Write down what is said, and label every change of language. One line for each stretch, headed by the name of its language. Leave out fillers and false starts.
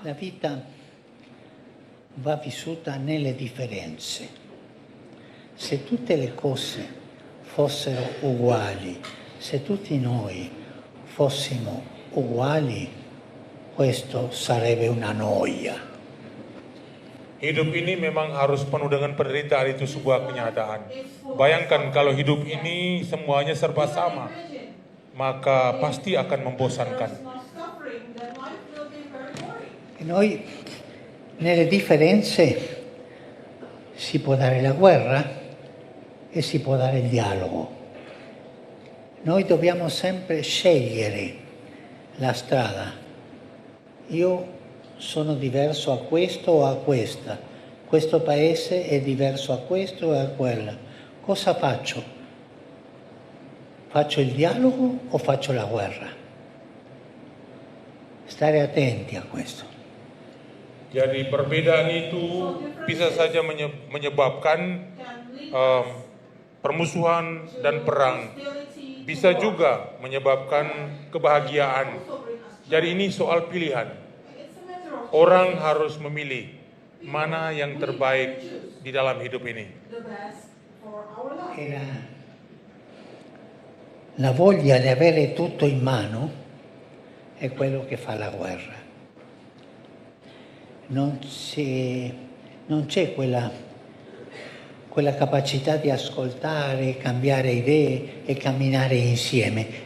Italian: La vita va vissuta nelle differenze. Se tutte le cose fossero uguali, se tutti noi fossimo uguali, questo sarebbe una noia.
Indonesian: Hidup ini memang harus penuh dengan penderitaan, itu sebuah kenyataan. Bayangkan kalau hidup ini semuanya serba sama, maka pasti akan membosankan.
Italian: E noi nelle differenze si può dare la guerra e si può dare il dialogo. Noi dobbiamo sempre scegliere la strada. Io sono diverso a questo o a questa. Questo paese è diverso a questo e a quella. Cosa faccio? Faccio il dialogo o faccio la guerra? Stare attenti a questo.
Indonesian: Jadi perbedaan itu bisa saja menyebabkan permusuhan dan perang. Bisa juga menyebabkan kebahagiaan. Jadi ini soal pilihan. Orang harus memilih mana yang terbaik di dalam hidup ini.
Italian: E la voglia di avere tutto in mano è quello che fa la guerra. Non c'è quella quella capacità di ascoltare, cambiare idee e camminare insieme.